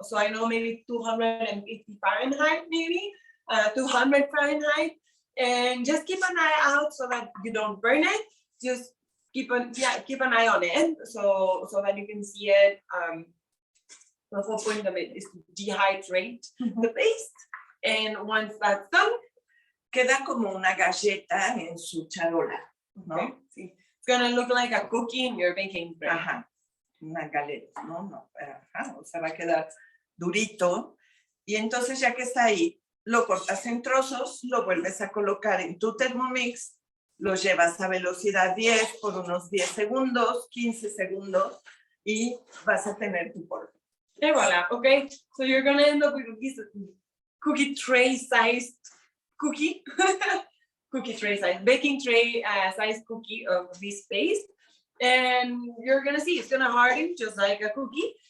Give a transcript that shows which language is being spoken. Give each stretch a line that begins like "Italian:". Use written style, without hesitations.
English: So I know maybe 250 Fahrenheit, maybe 200 Fahrenheit, and just keep an eye out so that you don't burn it. Just keep an eye on it, so that you can see it. The whole point of it is to dehydrate the paste, and once that's done,
Spanish: queda como una galleta en su charola, ¿no? Okay. Sí.
English: It's gonna look like a cookie in your baking tray.
Spanish: Ajá, una galeta, ¿no? Ajá, o sea, va a quedar durito. Y entonces ya que está ahí, lo cortas en trozos, lo vuelves a colocar en tu Thermomix, lo llevas a velocidad 10 por unos 10 segundos, 15 segundos, y vas a tener tu polvo. Y voilà, okay?
English: So you're gonna end up with this cookie tray sized cookie. Cookie tray size, baking tray size cookie of this paste. And you're gonna see it's gonna harden just like a cookie.